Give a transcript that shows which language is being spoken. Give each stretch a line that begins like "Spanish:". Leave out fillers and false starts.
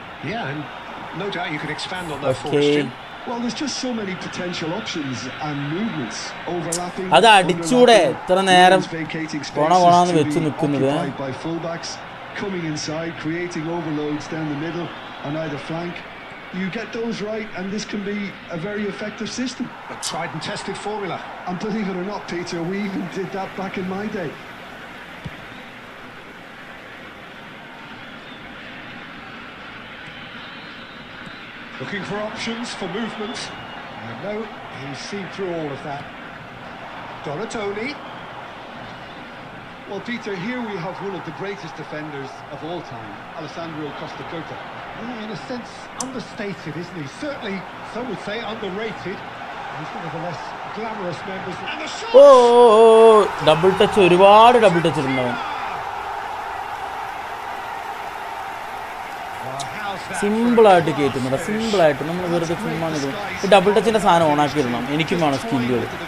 English: Yeah, and no doubt you could expand on that question. Well, there's just so many potential options and movements overlapping.
Malayalam: അത് അടിച്ചൂടെ ഇത്ര നേരം കോണാന്ന് വെച്ച് നിൽക്കുന്നത്.
English: By fullbacks coming inside, creating overloads down the middle on either flank. You get those right, and this can be a very effective system. A tried and tested formula. And believe it or not, Peter, we even did that back in my day. Looking for options, for movement. And no, he's seen through all of that. Donatoni. Well, Peter, here we have one of the greatest defenders of all time, Alessandro Costa Curta. Yeah, in a sense, understated, isn't he? Certainly, some would say underrated. He's one of the less glamorous members. And the shot!
Malayalam: Double touch, ഒരുപാട് double touch ഉണ്ടാവും. സിമ്പിളായിട്ട് കയറ്റുന്നുണ്ട്, സിമ്പിളായിട്ട് നമ്മൾ വെറുതെ ചുമ്മാ നിൽക്കും. ഈ double ടച്ചിൻ്റെ സാധനം ഓണാക്കിയിടണം. എനിക്കും വേണം സ്കില്ലുകൾ.